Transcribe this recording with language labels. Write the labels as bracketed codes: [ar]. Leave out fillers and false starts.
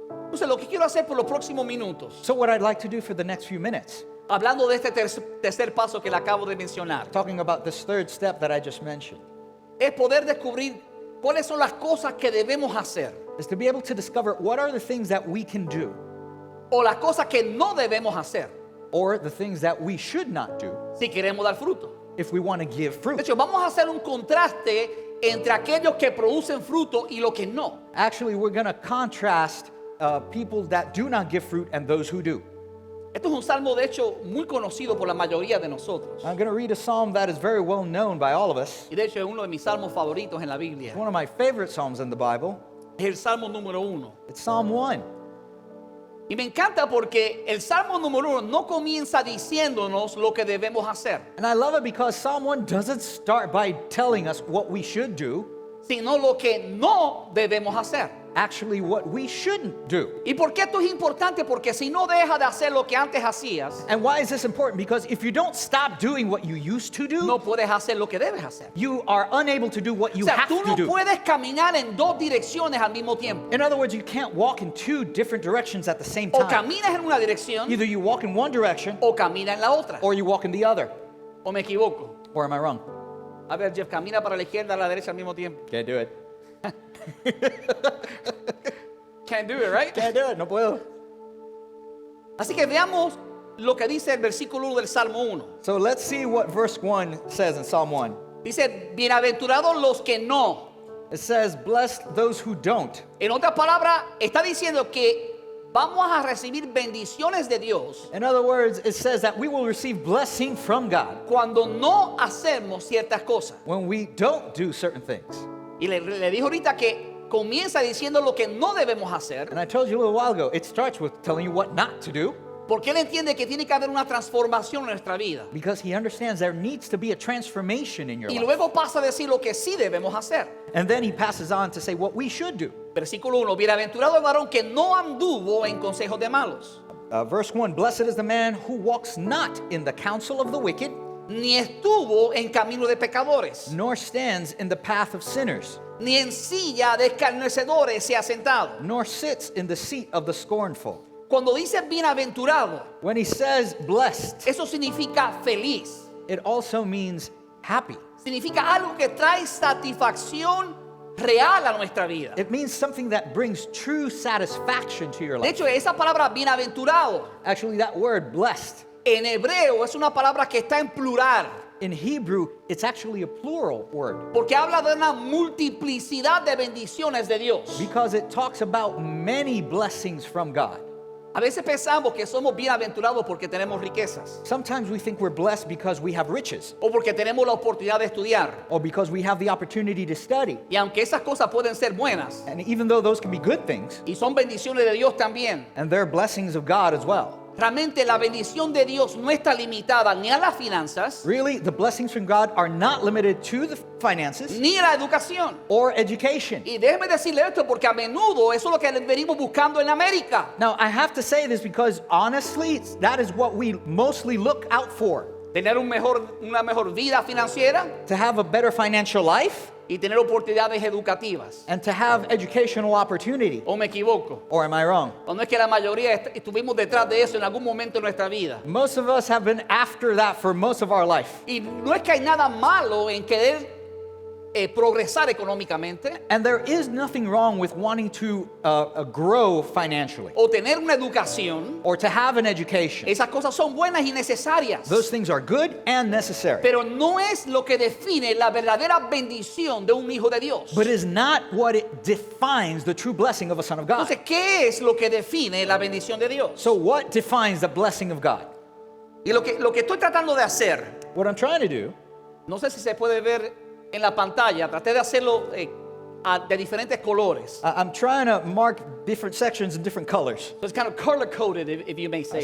[es] Entonces, lo que quiero hacer por los próximos minutos, [en] So what I'd like to do for the next few minutes, [es] hablando de este tercer paso que le acabo de mencionar, [en] talking about this third step that I just mentioned, [es] es poder descubrir cuáles son las cosas que debemos hacer [en] is to be able to discover what are the things that we can do [es] o las cosas que no debemos hacer [en] or the things that we should not do [es] si queremos dar fruto. [en] if we want to give [es] De [en] fruit. [es] hecho, vamos a hacer un contraste entre aquellos que producen fruto y los que no. [en] Actually, we're going to contrast people that do not give fruit and those who do. [es] Esto es un salmo, de hecho, muy conocido por la mayoría de nosotros. [en] I'm going to read a psalm that is very well known by all of us. [es] Y de hecho es uno de mis salmos favoritos en la Biblia. [en] It's one of my favorite psalms in the Bible. [es] Es el salmo número 1. [en] It's Psalm 1. [es] Y me encanta porque el salmo número 1 no comienza diciéndonos lo que debemos hacer, [en] And I love it because Psalm 1 doesn't start by telling us what we should do, [es] sino lo que no debemos hacer. [en] actually what we shouldn't do. [es] ¿Y por qué esto es importante? Porque si no dejas de hacer lo que antes hacías, [en] And why is this important? Because if you don't stop doing what you used to do, [es] no puedes hacer lo que debes hacer. [en] you are unable to do what you [es] O sea, [en] have [es] tú [en] to [es] no [en] do. [es] puedes caminar en dos direcciones al mismo tiempo. [en] In other words, you can't walk in two different directions at the same [es] O [en] time. [es] caminas en una dirección [en] Either you walk in one direction [es] o camina en la otra. [en] or you walk in the other. [es] ¿O me equivoco? [en] Or am I wrong? [es] A ver, Jeff, camina para la izquierda, a la derecha al mismo tiempo. [en] Can't do it. Can't do it, right? Can't do it. [es] No puedo. Así que veamos lo que dice el versículo 1 del Salmo 1. [en] So let's see what verse 1 says in Psalm 1. [es] Dice, bienaventurados los que no. [en] It says, blessed those who don't. [es] En otras palabras, está diciendo que vamos a recibir bendiciones de Dios [en] In other words, it says that we will receive blessing from God [es] cuando no hacemos ciertas cosas. [en] when we don't do certain things. [es] Y le dijo ahorita que comienza diciendo lo que no debemos hacer, [en] And I told you a little while ago, it starts with telling you what not to do [es] porque él entiende que tiene que haber una transformación en nuestra vida. [en] because he understands there needs to be a transformation in your [es] Y [en] life. [es] luego pasa a decir lo que sí debemos hacer. [en] And then he passes on to say what we should do. [es] Versículo 1, bienaventurado el varón que no anduvo en consejos de malos, [en] Verse 1, blessed is the man who walks not in the counsel of the wicked, [es] ni estuvo en camino de pecadores, [en] nor stands in the path of sinners, [es] ni en silla de escarnecedores se ha sentado. [en] nor sits in the seat of the scornful. [es] Cuando dice bienaventurado, [en] When he says blessed, [es] eso significa feliz. [en] it also means happy. [es] Significa algo que trae satisfacción real a nuestra vida. [en] It means something that brings true satisfaction to your [es] De hecho, esa palabra bienaventurado [en] Actually, that word blessed, [es] en hebreo es una palabra que está en plural, [en] in Hebrew, it's actually a plural word [es] porque habla de una multiplicidad de bendiciones de Dios. [en] because it talks about many blessings from God. [es] A veces pensamos que somos bienaventurados porque tenemos riquezas [en] Sometimes we think we're blessed because we have riches [es] o porque tenemos la oportunidad de estudiar. [en] or because we have the opportunity to study. [es] Y aunque esas cosas pueden ser buenas [en] And even though those can be good things, [es] y son bendiciones de Dios también, [en] and they're blessings of God as well, [es] realmente la bendición de Dios no está limitada ni a las finanzas [en] really, the blessings from God are not limited to the finances [es] ni a la educación. [en] or education. [es] Y déjeme decirle esto porque a menudo eso es lo que venimos buscando en América. [en] Now, I have to say this because honestly, that is what we mostly look out for. [es] Tener una mejor vida financiera [en] To have a better financial life [es] y tener oportunidades educativas. [en] and to have educational opportunity. [es] ¿O me equivoco? [en] Or am I wrong? [es] ¿O no es que la mayoría estuvimos detrás de eso en algún momento de nuestra vida? [en] Most of us have been after that for most of our life. [es] Y no es que hay nada malo en querer progresar económicamente [en] And there is nothing wrong with wanting to grow financially [es] o tener una educación. [en] or to have an education. [es] Esas cosas son buenas y necesarias. [en] Those things are good and necessary. [es] Pero no es lo que define la verdadera bendición de un hijo de Dios. [en] But is not what it defines the true blessing of a son of God. [es] Entonces, ¿qué es lo que define la bendición de Dios? [en] So what defines the blessing of God? [es] Y lo que estoy tratando de hacer, [en] What I'm trying to do, [es] no sé si se puede ver en la pantalla, traté de hacerlo de diferentes colores. [en] I'm trying to mark different sections in different colors. So it's kind of color-coded, if you may say